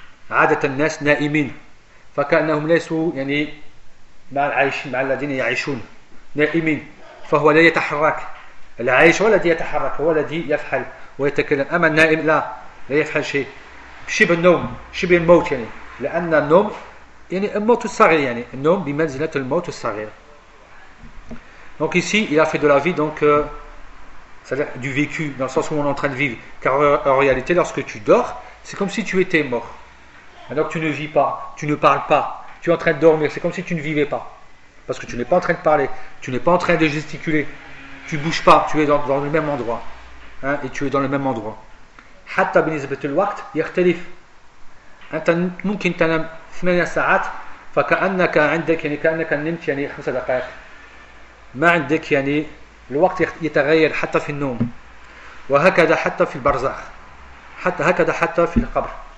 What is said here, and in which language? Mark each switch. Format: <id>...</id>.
<ar>عادة الناس نائمين فكأنهم ليسوا يعني مع العايشين مع الذين يعيشون نائمين فهو لا يتحرك العايش هو الذي يتحرك هو الذي يفحل ويتكلم أما النائم لا يفحل شيء شبه النوم شبه الموت يعني لأن النوم يعني الموت الصغير يعني النوم بمنزلة الموت الصغير.</ar> <fr>Donc ici il a fait de la vie donc c'est-à-dire du vécu dans le sens où on est en train de vivre, car en réalité lorsque tu dors c'est comme si tu étais mort, alors que tu ne vis pas, tu ne parles pas, tu es en train de dormir, c'est comme si tu ne vivais pas. Parce que tu n'es pas en train de parler, tu n'es pas en train de gesticuler, tu ne bouges pas, tu es dans le même endroit. Hein, et tu es dans le même endroit.</fr> <ar>حتى بالنسبة للوقت يختلف. أنت ممكن تنام 8 ساعات فكأنك عندك يعني كأنك نمت يعني 5 دقائق. ما عندك يعني الوقت يتغير حتى في النوم. وهكذا حتى في البرزخ. حتى هكذا حتى في القبر.</ar>